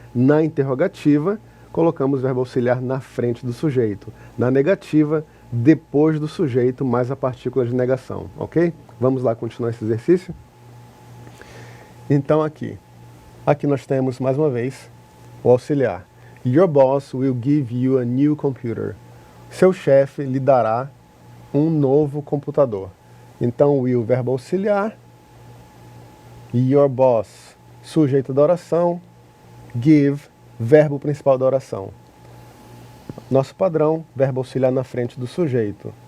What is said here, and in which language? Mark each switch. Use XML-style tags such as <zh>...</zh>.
<pt>Na interrogativa, colocamos o verbo auxiliar na frente do sujeito. Na negativa, depois do sujeito, mais a partícula de negação, ok? Vamos lá continuar esse exercício? Então aqui nós temos, mais uma vez, o auxiliar.</pt> <en>Your boss will give you a new computer.</en> <pt>Seu chefe lhe dará um novo computador. Então, will, verbo auxiliar. Your boss, sujeito da oração. Give, verbo principal da oração. Nosso padrão, verbo auxiliar na frente do sujeito.</pt>